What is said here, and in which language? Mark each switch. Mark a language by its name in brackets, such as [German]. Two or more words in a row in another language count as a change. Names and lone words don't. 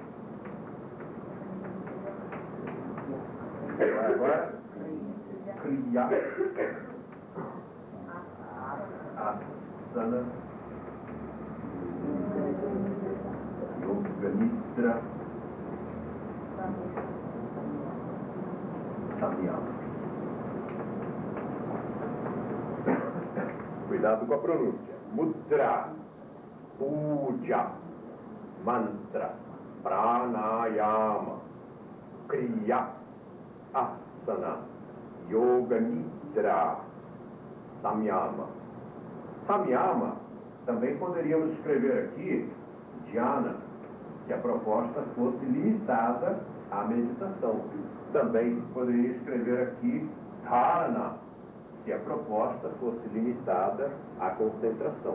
[Portuguese] Agora, Kriya, Asana, Yoga Nidra, Samyama. Cuidado com a pronúncia. Mudra, Puja, Mantra, Pranayama, Kriya, Asana, Yoga Nidra, Samyama. Samyama, também poderíamos escrever aqui Dhyana, que a proposta fosse limitada à meditação. Também poderia escrever aqui Dharana, que a proposta fosse limitada à concentração.